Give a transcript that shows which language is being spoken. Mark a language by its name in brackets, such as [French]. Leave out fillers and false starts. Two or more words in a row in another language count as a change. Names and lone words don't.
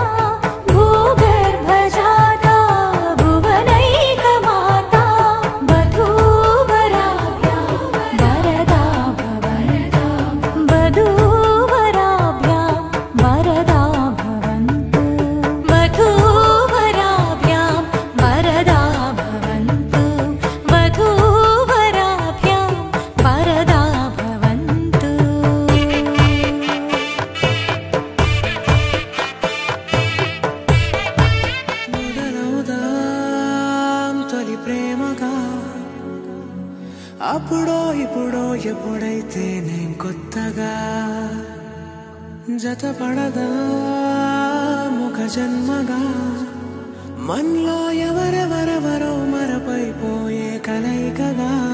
[Sanskrit] भूगर्भजाता भुवनैकमाता वधूवराभ्यां वरदा भवन्तु वधूवराभ्यां वरदा भवन्तु वधूवराभ्यां वरदा भवन्तु वधूवराभ्यां वरदा भवन्तु [Telugu] మొదలవుదాం తొలి ప్రేమగా అప్పుడో ఇప్పుడో ఎప్పుడైతే నేను కొత్తగా జతపడదా ఒక జన్మగా మనలో ఎవరెవరెవరో మరపైపోయే కలయికగా